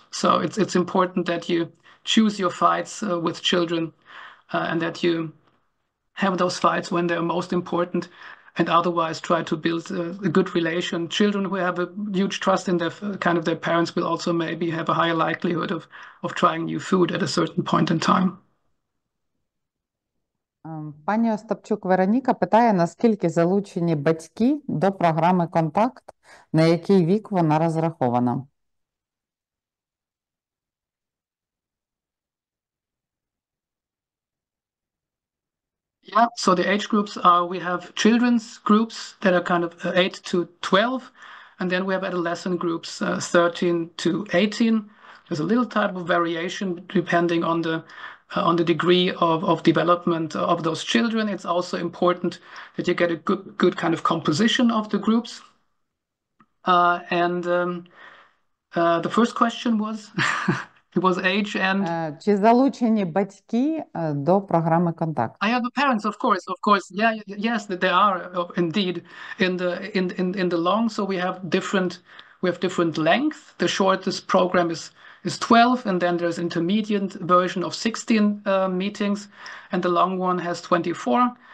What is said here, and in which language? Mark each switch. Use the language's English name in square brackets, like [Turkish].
[English] So it's important that you choose your fights with children, and that you have those fights when they're most important, and otherwise try to build a good relation. Children who have a huge trust in their parents will also maybe have a higher likelihood of trying new food at a certain point in time. [Ukrainian] Пані Остапчук Вероніка питає, наскільки залучені батьки до програми «Контакт», на який вік вона розрахована? [English] Yeah, so the age groups we have children's groups that are kind of 8 to 12, And then we have adolescent groups 13 to 18. There's a little type of variation depending on the degree of development of those children. It's also important that you get a good kind of composition of the groups. The first question was, it was age and... [Ukrainian] Чи залучені батьки до програми «Контакт»? [English] I have the parents, of course. Yeah, yes, they are indeed in the long. So we have different length. The shortest program is 12, and then there's intermediate version of 16 meetings, and the long one has 24.